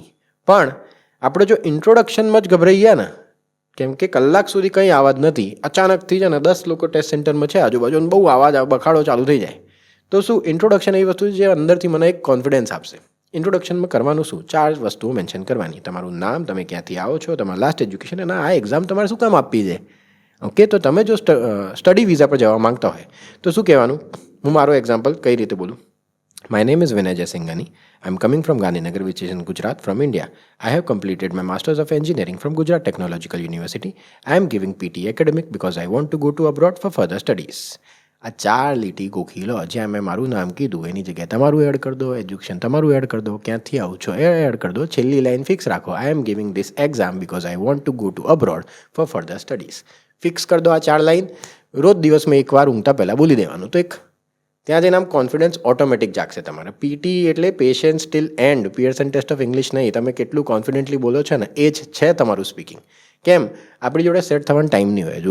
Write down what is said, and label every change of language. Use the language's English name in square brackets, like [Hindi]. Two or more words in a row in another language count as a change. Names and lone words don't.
[Gujarati] પણ આપણે જો ઇન્ટ્રોડક્શનમાં જ ગભરાઈ ગયા ને, કેમ કે કલાક સુધી કંઈ આવાજ નથી, અચાનકથી છે ને 10 લોકો [English] test centerમાં [Gujarati] છે આજુબાજુ, બહુ આવાજ બખાડો ચાલુ થઈ જાય, તો શું ઇન્ટ્રોડક્શન એવી વસ્તુ છે જે અંદરથી મને એક કોન્ફિડન્સ આપશે. ઇન્ટ્રોડક્શનમાં કરવાનું શું? 4 વસ્તુઓ મેન્શન કરવાની. તમારું નામ, તમે ક્યાંથી આવો છો, તમારું [English] last education, [Gujarati] અને આ એક્ઝામ તમારે શું કામ આપવી છે. ઓકે, તો તમે જો [English] study visa [Gujarati] પર જવા માંગતા હોય તો શું કહેવાનું? હું મારો એક્ઝામ્પલ કઈ રીતે બોલું. [English] My name is Vinay Jaisingani. I'm coming from Gandhinagar, which is in Gujarat, from India. I have completed my Masters of Engineering from Gujarat Technological University. I am giving PT academic because I want to go to abroad for further studies. [Gujarati] આ 4 લીટી ગોખી લો. જ્યાં મેં મારું નામ કીધું એની જગ્યાએ તમારું એડ કરી દો, એજ્યુકેશન તમારું એડ કરી દો, ક્યાંથી આવું છો એ એડ કરી દો, છેલ્લી લાઈન ફિક્સ રાખો. [English] I am giving this exam because I want to go to abroad for further studies. [Gujarati] ફિક્સ કરી દો આ 4 લાઈન. રોજ દિવસમાં એકવાર ઊંઘતા પહેલાં બોલી દેવાનું. તો એક ત્યાં જઈને આમ [English] confidence automatic [Gujarati] જાગશે તમારે. પીટી એટલે [English] patience till end, [Gujarati] પિયર્સન ટેસ્ટ ઓફ ઇંગ્લિશ નહીં. તમે કેટલું કોન્ફિડન્ટલી બોલો છો ને એ જ છે તમારું સ્પીકિંગ. કેમ? આપણી જોડે સેટ થવાનો ટાઈમ નહીં હોય.